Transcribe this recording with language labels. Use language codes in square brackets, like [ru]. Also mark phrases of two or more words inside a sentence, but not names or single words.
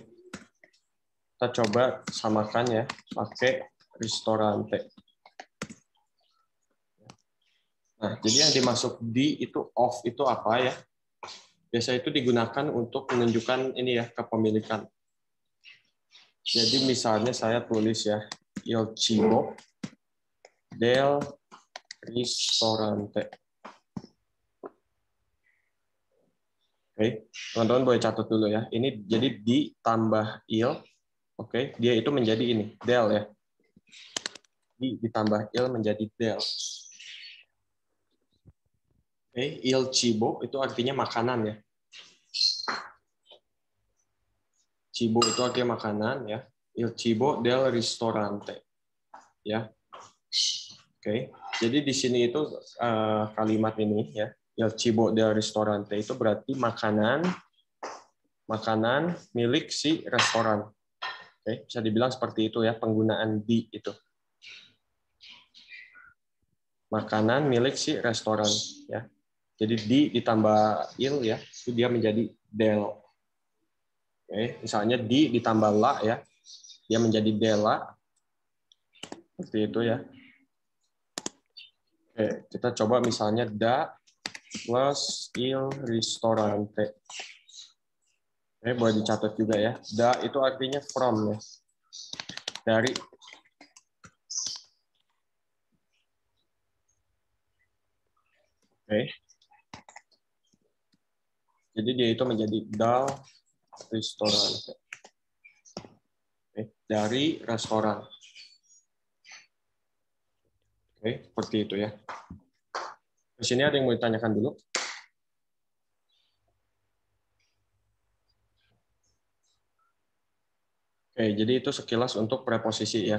[id] Kita coba samakan ya, pakai ristorante. Nah, jadi yang dimasuk di itu of itu apa ya? Biasa itu digunakan untuk menunjukkan ini ya, kepemilikan. Jadi misalnya saya tulis ya, [it] il cibo del ristorante. [id] Oke, teman-teman boleh catat dulu ya. Ini jadi ditambah il, oke, dia itu menjadi ini, del ya. Ditambah il menjadi del. Oke, [it] il cibo [id] itu artinya makanan ya. Cibo itu artinya makanan ya. [it] Il cibo del ristorante. [id] Ya. Oke. Jadi di sini itu kalimat ini ya. [it] Il cibo del ristorante [id] itu berarti makanan milik si restoran. Oke, bisa dibilang seperti itu ya penggunaan di itu. Makanan milik si restoran ya. Jadi di ditambah il ya, itu dia menjadi del. Oke, misalnya di ditambah la ya, dia menjadi della. Seperti itu ya. Oke, kita coba misalnya da plus [it] il ristorante. [id] Oke, boleh dicatat juga ya. Da itu artinya from ya. Dari. Oke. Jadi dia itu menjadi [it] dal ristorante. [id] Oke, dari restoran. Oke, seperti itu ya. Di sini ada yang mau ditanyakan dulu? Oke, jadi itu sekilas untuk preposisi ya.